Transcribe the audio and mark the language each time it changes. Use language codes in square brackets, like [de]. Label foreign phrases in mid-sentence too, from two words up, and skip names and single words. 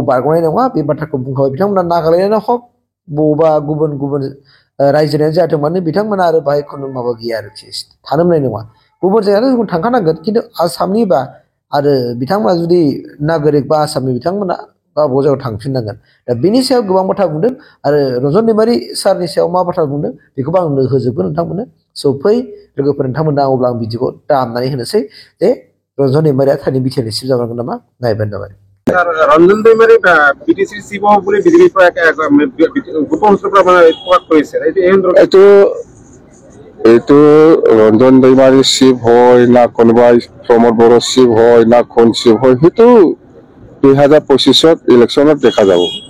[brx] बारग'नाय नङा बे बाथ्राखौ बुंखाबाय बिथांमोना नागालेण्डआनो हक बबेबा गुबुन गुबुन रायजोआनो जाथों मानो बिथांमोना आरो बाहाय खुनु माबा गैया आरोखि थानो मोननाय नङा गुबुन जायगायाथ' जों थांखानांगोन खिन्थु आसामनिबा आरो बिथांमोना जुदि नागरिक बा आसामनि बिथांमोना गावबा जायगायाव थांफिननांगोन दा बेनि सायाव गोबां बाथ्रा बुंदों आरो रन्जन दैमारि सारनि सायाव मा बाथ्रा बुंदों बेखौबो आं होजोबगोन नोंथांमोननो स' फै लोगोफोर नोंथांमोना अब्ला आं बिदिखौ दामनानै होनोसै जे रन्जन दैमारिया थारैनो बिटिआरनि चिफ जागोन नामा नायबानो जाबाय [as] रंजन दैमारी বিটিসি চিফ হ'ব বুলি বিজেপিৰ পৰা গোপন সূত্ৰৰ পৰা প্ৰকাশ কৰিছে এইটো এইটো ৰঞ্জন दैमारी চিফ হয় না কোনোবা প্ৰমোদ বড়ো চিফ হয় না কোন চিফ হয় সেইটো 2025 ইলেকশ্যনত দেখা যাব